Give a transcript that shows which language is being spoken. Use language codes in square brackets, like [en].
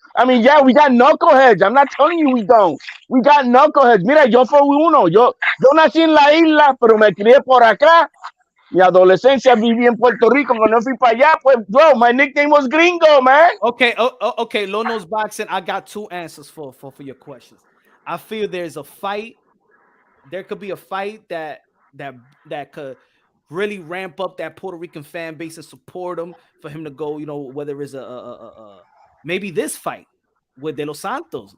[en] I mean, yeah, we got knuckleheads. I'm not telling you we don't. We got knuckleheads. [es] Mira, yo fui uno. Yo nací en la isla, pero me crié por acá. Mi adolescencia viví en Puerto Rico. Cuando fui para allá, pues, [en] bro, my nickname was Gringo, man. Okay, okay. Low Nose Boxing. I got two answers for your questions. I feel there's a fight. There could be a fight that could really ramp up that Puerto Rican fan base and support him for him to go. You know, whether it's maybe this fight with De Los Santos.